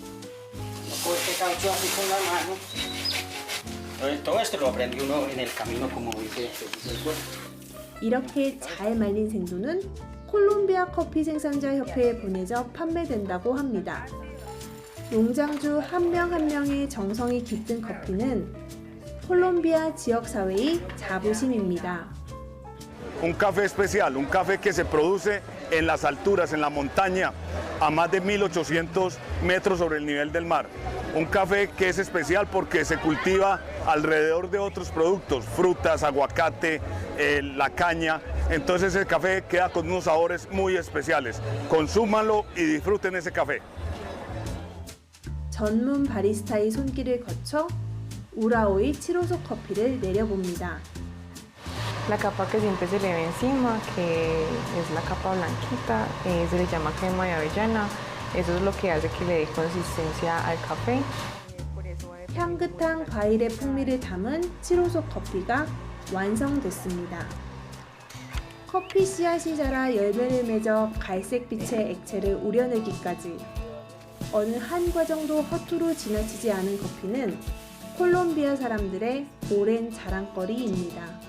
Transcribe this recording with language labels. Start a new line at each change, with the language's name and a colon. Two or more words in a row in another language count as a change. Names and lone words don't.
Korean: 이렇게 잘 말린 생두는 콜롬비아 커피 생산자 협회에 보내져 판매된다고 합니다. 농장주 한 명 한 명의 정성이 깃든 커피는 콜롬비아 지역 사회의 자부심입니다.
Spanish: Un café especial, un café que se produce en las alturas, en la montaña, a más de 1800 metros sobre el nivel del mar. Un café que es especial porque se cultiva alrededor de otros productos, frutas, aguacate, la caña. Entonces el café queda con unos sabores muy especiales. Consúmanlo y disfruten ese café.
Korean: 전문 바리스타의 손길을 거쳐 우라오의 치로소 커피를 내려봅니다.
Spanish: La capa que siempre se le ve encima, que es la capa blanquita, se le llama crema de avellana. Eso es lo que hace que le dé consistencia al café.
Korean: 향긋한 과일의 풍미를 담은 치로소 커피가 완성됐습니다. 커피 씨앗이 자라 열매를 맺어 갈색빛의 액체를 우려내기까지 어느 한 과정도 허투루 지나치지 않은 커피는 콜롬비아 사람들의 오랜 자랑거리입니다.